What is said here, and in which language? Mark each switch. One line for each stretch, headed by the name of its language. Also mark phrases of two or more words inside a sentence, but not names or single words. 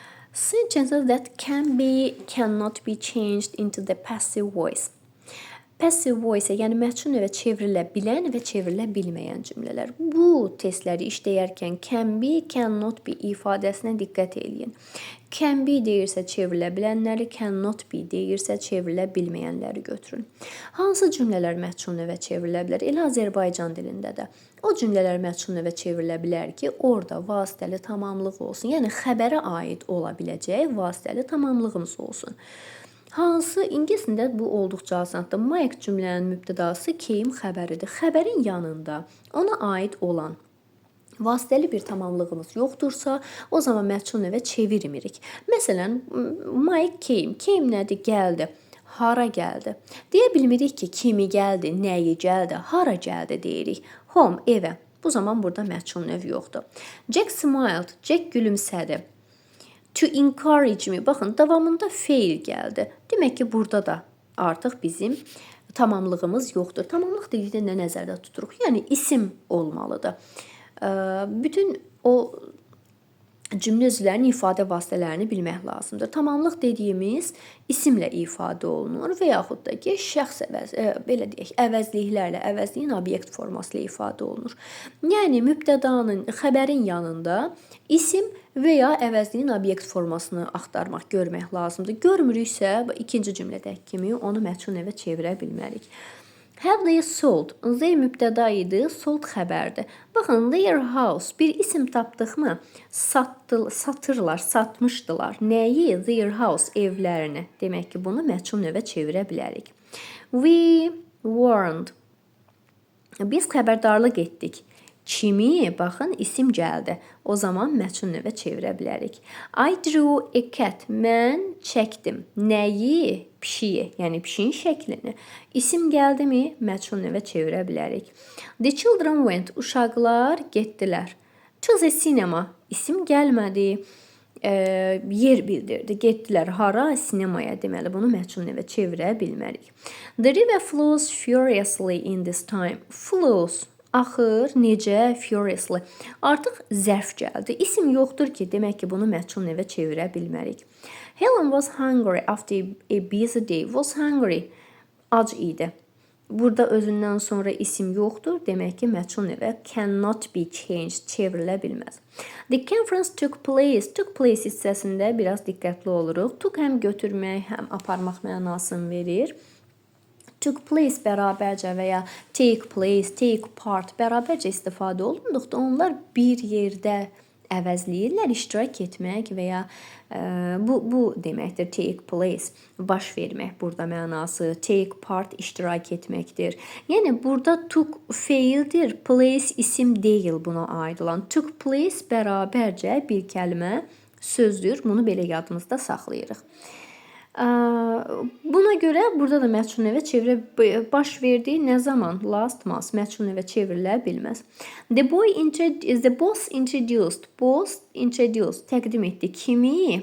English: Sentences that can be, cannot be changed into the passive voice. Passive voice,
Azerbaijani: yəni məchun növə çevrilə bilən və çevrilə bilməyən cümlələr. Bu testləri işləyərkən
English: can be, cannot be
Azerbaijani: ifadəsinə diqqət edin.
English: Can be
Azerbaijani: deyirsə çevrilə bilənləri,
English: cannot be
Azerbaijani: deyirsə çevrilə bilməyənləri götürün. Hansı cümlələr məchun növə çevrilə bilər? Elə Azərbaycan dilində də. O cümlələr məchun növə çevrilə bilər ki, orada vasitəli tamamlıq olsun. Yəni xəbərə aid ola biləcək vasitəli tamamlığımız olsun. Hansı ingiliscə bu olduqca asandır. Mike cümlənin mübtədası came xəbəridir. Xəbərin yanında ona aid olan vasitəli bir tamamlığımız yoxdursa, o zaman məchun növə çevirmirik. Məsələn,
English: Mike came. Came
Azerbaijani: nədir? Gəldi. Hara gəldi? Deyə bilmirik ki, kimi gəldi, nəyi gəldi, hara gəldi deyirik.
English: Home, evə.
Azerbaijani: Bu zaman burada məchun növ yoxdur.
English: Jack smiled. Jack gülümsədi. To encourage me.
Azerbaijani: Baxın, davamında fail gəldi. Demək ki, burada da artıq bizim tamamlığımız yoxdur. Tamamlıq dedikdə nə nəzərdə tuturuq? Yəni, isim olmalıdır. Bütün o cümlə üzvlərinin ifadə vasitələrini bilmək lazımdır. Tamamlıq dediyimiz isimlə ifadə olunur və yaxud da ki, şəxs belə deyək, əvəzliklərlə, əvəzliyin obyekt forması ilə ifadə olunur. Yəni, mübtədanın, xəbərin yanında isim və ya əvəzliyin obyekt formasını axtarmaq, görmək lazımdır. Görmürüksə, ikinci cümlədəki kimi onu məchun növə çevirə bilmərik.
English: Have they sold?
Azerbaijani: They mübtəda idi, sold xəbərdir. Baxın,
English: their house
Azerbaijani: bir isim tapdıqmı? Satırlar, satmışdılar. Nəyi?
English: Their house,
Azerbaijani: evlərini. Demək ki, bunu məchun növə çevirə bilərik.
English: We warned.
Azerbaijani: Biz xəbərdarlıq etdik. Kimi? Baxın, isim gəldi. O zaman məchun növə çevirə bilərik.
English: I drew a cat.
Azerbaijani: Mən çəkdim. Nəyi? Pişiyi, yəni pişiyin şəklini. İsim gəldimi? Məchun növə çevirə bilərik.
English: The children went.
Azerbaijani: Uşaqlar getdilər.
English: To the cinema.
Azerbaijani: İsim gəlmədi. Yer bildirdi. Getdilər. Hara? Sinemaya. Deməli, bunu məchun növə çevirə bilmərik.
English: The river flows furiously in this time. Flows.
Azerbaijani: Axır, necə, furiously. Artıq zərf gəldi. İsim yoxdur ki, demək ki, bunu məchun növə çevirə bilmərik.
English: Helen was hungry after a busy day. Was hungry.
Azerbaijani: Ac idi. Burada özündən sonra isim yoxdur. Demək ki, məchun növə
English: cannot be changed.
Azerbaijani: Çevrilə bilməz.
English: The conference took place. Took place
Azerbaijani: hissəsində biraz diqqətli oluruq. Took həm götürmək, həm aparmaq mənasını verir.
English: Took place
Azerbaijani: bərabərcə və ya
English: take place, take part
Azerbaijani: bərabərcə istifadə olunduqda onlar bir yerdə əvəzləyirlər, iştirak etmək və ya bu deməkdir
English: take place,
Azerbaijani: baş vermək burada mənası,
English: take part
Azerbaijani: iştirak etməkdir. Yəni burada took feildir, place isim deyil buna aid olan.
English: Took place
Azerbaijani: bərabərcə bir kəlmə sözdür, bunu belə yadımızda saxlayırıq. Buna görə burada da məchun növə baş verdiyi nə zaman?
English: Last month
Azerbaijani: məchun növə çevrilə bilməz.
English: The boss introduced. Boss introduced.
Azerbaijani: Təqdim etdi. Kimi?